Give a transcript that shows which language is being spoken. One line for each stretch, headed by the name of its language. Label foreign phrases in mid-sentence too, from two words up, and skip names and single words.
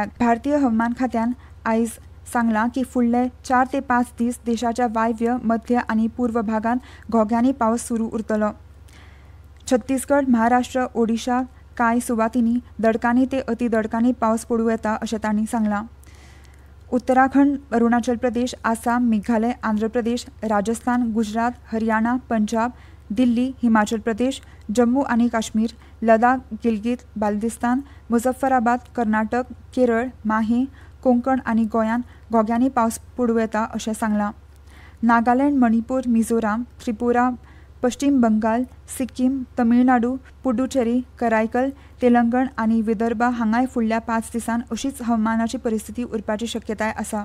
Konkani: भारतीय हवामान खात्यान आयज सांगलां की फुडले 4 ते 5 दीस देशाच्या वायव्य, मध्य आनी पूर्व भागांत घोग्यांनी पावस सुरू उरतलो. छत्तीसगड, महाराष्ट्र, ओडिशा कांय सुवातींनी दडकानी ते अतिदडकानी पावस पडूं येता अशें तांणी सांगलां. उत्तराखंड, अरुणाचल प्रदेश, आसाम, मेघालय, आंध्र प्रदेश, राजस्थान, गुजरात, हरियाणा, पंजाब, दिल्ली, हिमाचल प्रदेश, जम्मू आनी काश्मीर, लडाख, गिलगित, बाल्टिस्तान, मुझफ्फराबाद, कर्नाटक, केरळ, माहे, कोंकण आनी गोंयांत घोग्यांनी पावस पडूं येता अशें सांगलां. नागालँड, मणिपूर, मिझोराम, त्रिपुरा, पश्चिम बंगाल, सिक्कीम, तमिळनाडू, पुडुचेरी, करायकल, तेलंगण आनी विदर्भ हांगाय फुडल्या 5 दिसांत अशीच हवामानाची परिस्थिती उरपाची शक्यताय आसा.